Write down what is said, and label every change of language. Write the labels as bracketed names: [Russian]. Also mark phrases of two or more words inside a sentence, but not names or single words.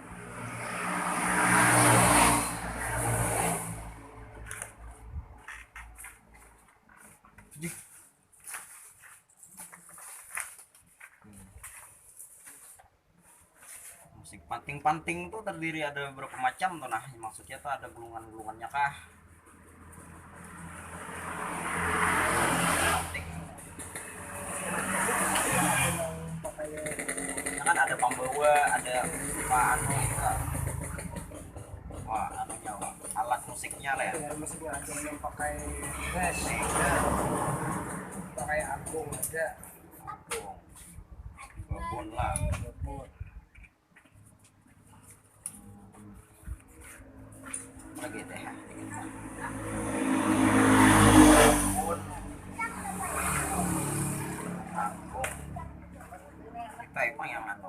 [Banjar] Musik panting-panting tuh terdiri ada beberapa macam tuh nah, maksudnya tuh ada gulungan-gulungannya kah? Panting. Nah, kan ada pembawa, ada anu juga. Wah, anunya wah, alat musiknya lah ya. Musiknya ada yang pakai bass, pakai agung ada. Agung. Babon lah. Lagi teh kita emang yang anu